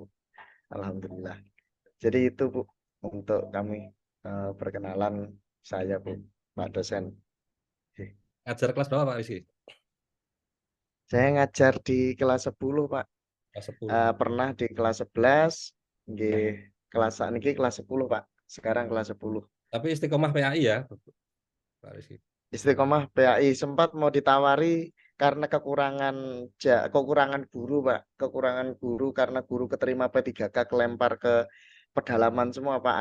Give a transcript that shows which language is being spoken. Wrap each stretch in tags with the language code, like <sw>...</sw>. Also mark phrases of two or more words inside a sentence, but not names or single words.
<id>Alhamdulillah. Jadi itu, Bu, untuk kami perkenalan saya, Bu, Pak dosen. Ngajar kelas berapa Pak Rizky? Saya ngajar di kelas 10, Pak. Kelas 10. Pernah di kelas 11, nggih, kelas niki kelas 10, Pak. Sekarang kelas 10. Tapi istiqomah PAI ya, Pak Rizky. Istiqomah PAI sempat mau ditawari karena kekurangan guru, Pak. Kekurangan guru karena guru keterima P3K kelempar ke pedalaman semua, Pak.</id>